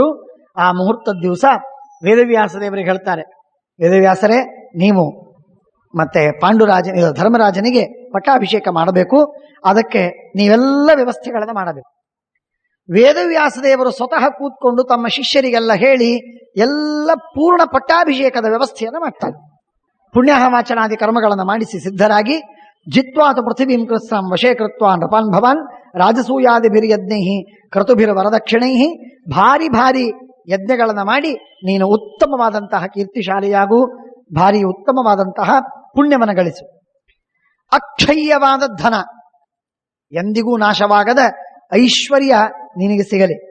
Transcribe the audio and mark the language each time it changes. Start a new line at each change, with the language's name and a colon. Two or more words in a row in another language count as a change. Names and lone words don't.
Kannada: ಆ ಮುಹೂರ್ತದ ದಿವಸ ವೇದವ್ಯಾಸ ದೇವರಿಗೆ ಹೇಳ್ತಾರೆ, ವೇದವ್ಯಾಸರೇ, ನೀವು ಮತ್ತೆ ಧರ್ಮರಾಜನಿಗೆ ಪಟ್ಟಾಭಿಷೇಕ ಮಾಡಬೇಕು. ಅದಕ್ಕೆ ನೀವೆಲ್ಲ ವ್ಯವಸ್ಥೆಗಳನ್ನು ಮಾಡಬೇಕು. ವೇದವ್ಯಾಸ ದೇವರು ಸ್ವತಃ ಕೂತ್ಕೊಂಡು ತಮ್ಮ ಶಿಷ್ಯರಿಗೆಲ್ಲ ಹೇಳಿ ಎಲ್ಲ ಪೂರ್ಣ ಪಟ್ಟಾಭಿಷೇಕದ ವ್ಯವಸ್ಥೆಯನ್ನು ಮಾಡ್ತಾರೆ. ಪುಣ್ಯಾಹವಾಚನಾದಿ ಕರ್ಮಗಳನ್ನು ಮಾಡಿಸಿ ಸಿದ್ಧರಾಗಿ,
Sanskrit: ಜಿತ್ವಾತ ಪೃಥಿವೀಂ ಕೃತ್ಸಾಂ ವಶೇ ಕೃತ್ವಾ ನೃಪಾನ್ ಭವಾನ್ ರಾಜಸೂಯಾದಿಭಿರ್ಯಜ್ಞೈ ಕ್ರತುಭಿರ್ ವರದಕ್ಷಿಣೈ.
Kannada: ಭಾರಿ ಭಾರಿ ಯಜ್ಞಗಳನ್ನು ಮಾಡಿ ನೀನು ಉತ್ತಮವಾದಂತಹ ಕೀರ್ತಿಶಾಲಿಯಾಗು, ಭಾರಿ ಉತ್ತಮವಾದಂತಹ ಪುಣ್ಯವನ್ನು ಗಳಿಸು. ಅಕ್ಷಯ್ಯವಾದ ಧನ, ಎಂದಿಗೂ ನಾಶವಾಗದ ಐಶ್ವರ್ಯ ನಿನಗೆ ಸಿಗಲಿ.